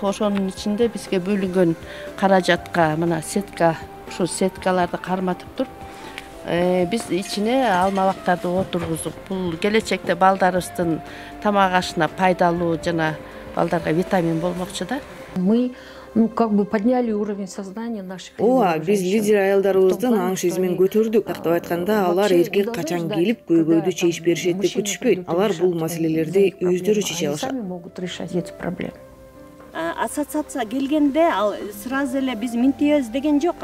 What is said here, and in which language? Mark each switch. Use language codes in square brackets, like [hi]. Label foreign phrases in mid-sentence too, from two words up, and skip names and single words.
[ky] Ошонун ичинде бизге бөлүнгөн каражатка мына сетка, ушул сеткаларды карматып туруп биз ичине алма бактарды отургуздук. Бул келечекте балдарыбыздын тамак ашына пайдалуу жана балдарга витамин болмокчу да. [ru] Мы подняли уровень сознания наших. [ky] Биз лидер аялдарыбыздын аң сезимин көтөрдүк. Тактап айтканда, алар эркек качан келип көйгөйдү чечип беришет деп күтүшпөйт. Алар бул маселелерди өздөрү чече алышат. Ассоциация келгенде сразу эле биз минтебиз деген жок.